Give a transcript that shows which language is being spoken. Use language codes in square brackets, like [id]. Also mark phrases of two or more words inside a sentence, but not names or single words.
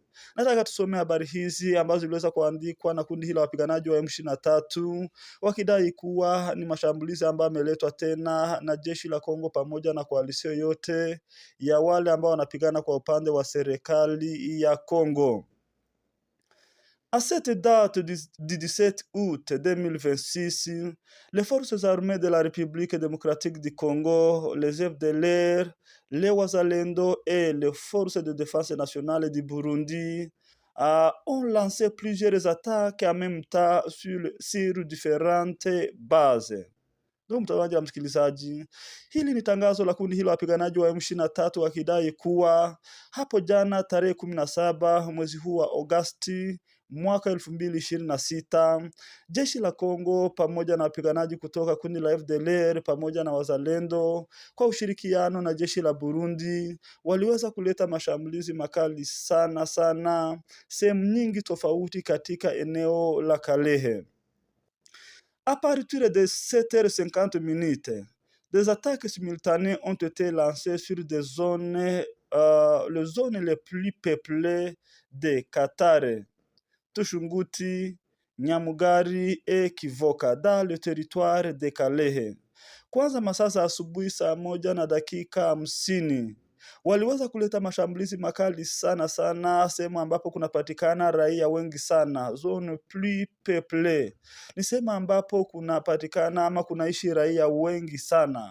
[sw] Nataka tusomea habari hizi ambazo ziliweza kuandikwa na kundi hili la wapiganaji wa M23 wakidai kuwa ni mashambulizi ambayo yameletwa tena na jeshi la Kongo pamoja na koalisio yote ya wale ambao wanapigana kwa upande wa serikali ya Kongo. [fr] À cette date du 17 août 2026, les forces armées de la République démocratique du Congo, les FDLR, les Wazalendo et les forces de défense nationale du Burundi ont lancé plusieurs attaques en même temps sur différentes bases. [sw] Ndugu mtazamaji na msikilizaji, hili ni tangazo la kundi hilo wapiganaji wa M23 wakidai kuwa hapo jana tarehe 17 mwezi huu wa Agosti mwaka 2026, jeshi la Kongo pamoja na wapiganaji kutoka kundi la FDLR pamoja na wazalendo kwa ushirikiano na jeshi la Burundi waliweza kuleta mashambulizi makali sana sana sehemu nyingi tofauti katika eneo la Kalehe. [fr] À partir de 7h50, des attaques simultanées ont été lancées sur des zones, les zones les plus peuplées de Katare, Tushunguti, Nyamugari et Kivoka dans le territoire de Kalehe. [sw] Kwanza masaa za asubuhi saa 1:50 waliweza kuleta mashambulizi makali sana sana sehemu ambapo kunapatikana raia wengi sana, [fr] zone plus peuplée. [sw] Ni sehemu ambapo kunapatikana ama kunaishi raia wengi sana.